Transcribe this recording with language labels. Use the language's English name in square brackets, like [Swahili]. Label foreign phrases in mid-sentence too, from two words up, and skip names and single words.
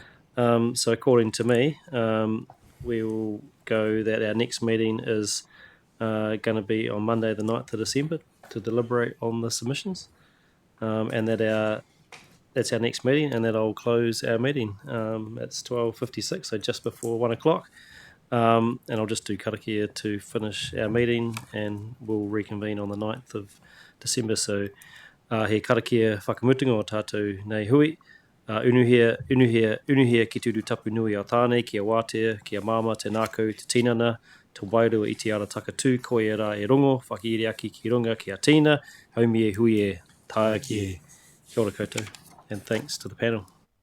[English] So according to me, we will go that our next meeting is going to be on Monday the 9th of December to deliberate on the submissions, and that's our next meeting, and that'll close our meeting. It's 12:56, so just before 1 o'clock. And I'll just do karakia to finish our meeting, and we'll reconvene on the 9th of December. [Māori] So he karakia whakamutunga o tātou nei hui. Unuhia ki turu tapu nui o tāne, kia wātea, kia māma, te nākau, te tinana, te wairua i te ara takatū, koe e rā e rongo, whakiiri aki ki runga, kia tīna, haumi e hui e, tāia ki e. Kia ora koutou, [English] and thanks to the panel.